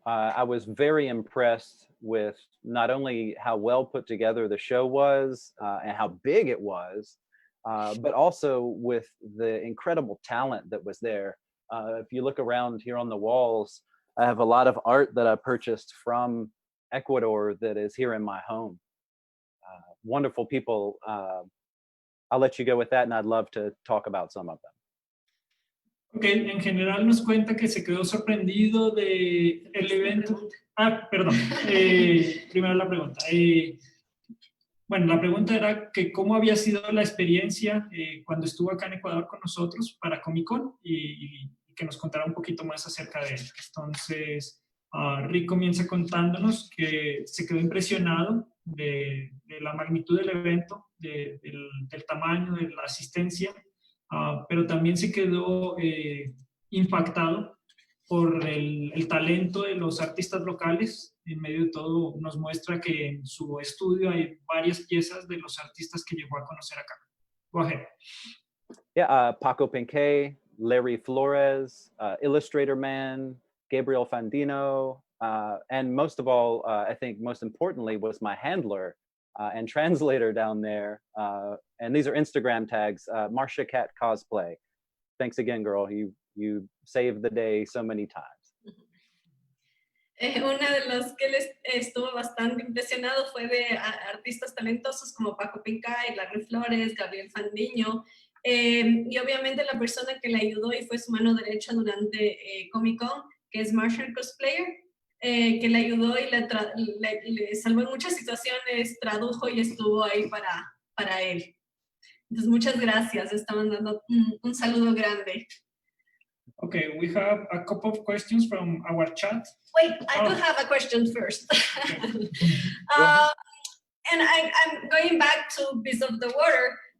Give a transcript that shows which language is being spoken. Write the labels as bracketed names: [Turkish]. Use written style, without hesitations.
[English] I was very impressed with not only how well put together the show was and how big it was, but also with the incredible talent that was there. If you look around here on the walls, I have a lot of art that I purchased from Ecuador that is here in my home. Wonderful people. I'll let you go with that, and I'd love to talk about some of them. [Spanish] Okay, en general nos cuenta que se quedó sorprendido de el evento. Perdón. Primero la pregunta. Bueno, la pregunta era que cómo había sido la experiencia cuando estuvo acá en Ecuador con nosotros para Comic-Con y que nos contara un poquito más acerca de él. Entonces, Rick comienza contándonos que se quedó impresionado de la magnitud del evento, del tamaño, de la asistencia, pero también se quedó impactado por el talento de los artistas locales. En medio de todo nos muestra que en su estudio hay varias piezas de los artistas que llegó a conocer acá. [English] Go ahead. Yeah, Paco Pinquet, Larry Flores, Illustrator Man, Gabriel Fandino, and most of all, I think most importantly, was my handler and translator down there. And these are Instagram tags, Marcia Cat Cosplay. Thanks again, girl. You saved the day so many times. [Spanish] Una de las que él estuvo bastante impresionado fue de artistas talentosos como Paco Pincay, Larry Flores, Gabriel Fandiño, y obviamente la persona que le ayudó y fue su mano derecha durante Comic-Con, que es Marshall Cosplayer, que le ayudó y le salvó en muchas situaciones, tradujo y estuvo ahí para él. Entonces, muchas gracias. Estaban dando un saludo grande. [English] Okay, we have a couple of questions from our chat. Wait, I do have a question first. And I'm going back to Beast of the Water.